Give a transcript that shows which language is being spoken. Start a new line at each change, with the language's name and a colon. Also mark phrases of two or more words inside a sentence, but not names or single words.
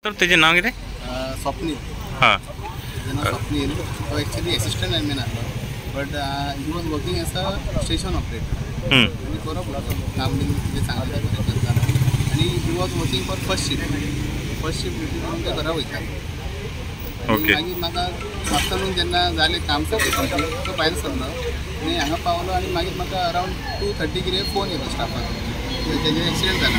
Konkani: तर त्याचे नाव किती? स्वप्नील. हां.
English: स्वप्नील तो actually assistant lineman आसलो, but he was working as a station operator.
Konkani: आनी बरोबर काम बीन जे सांगलें तें करता. आनी
English: he was working for first shift duty
Konkani: करून ते घरा वयता. ओके. मागीर म्हाका आफ्टरनून जेन्ना जालें काम सगळें तो भायर सरलो आनी हांगा पावलो आनी मागीर म्हाका अरावंड 2:30 कितें फोन येयलो स्टाफाक तेजें एक्सिडेंट जाला.